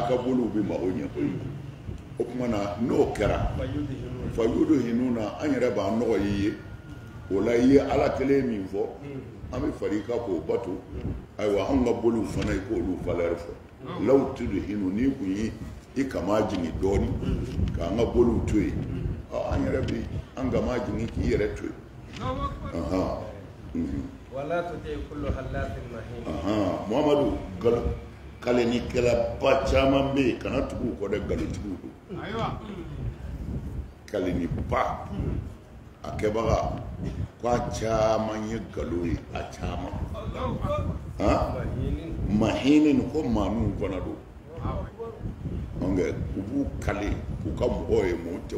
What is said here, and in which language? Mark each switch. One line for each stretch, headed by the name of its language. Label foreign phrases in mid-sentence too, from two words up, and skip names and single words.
Bambara: ka boliw bɛ mago ɲɛ koyi o tuma na n'o kɛra fayudhinuna an yɛrɛ b'an nɔgɔ i ye o la i ye ala kelen min fɔ an bɛ fari i ka k'o bato ayiwa an ka boliw fana i k'olu valeur fɔ
Arabic: لو تدهن
Bambara: n'i kun ye i kama jigin dɔɔnin k'an ka boliw to yen an yɛrɛ bi an gama jigin k'i yɛrɛ to yen
Arabic: ولا تطع كل حلاف مهين
Bambara: Muhamadu kalenikɛlaba caman bɛ yen kana tugu u kɔ dɛ nkalontigiw don kaleniba a kɛbaga ko a caman ye nkalon ye a caman mahinin ko maaninw fana don u b'u kale u ka mɔgɔw ye mɔgɔ tɛ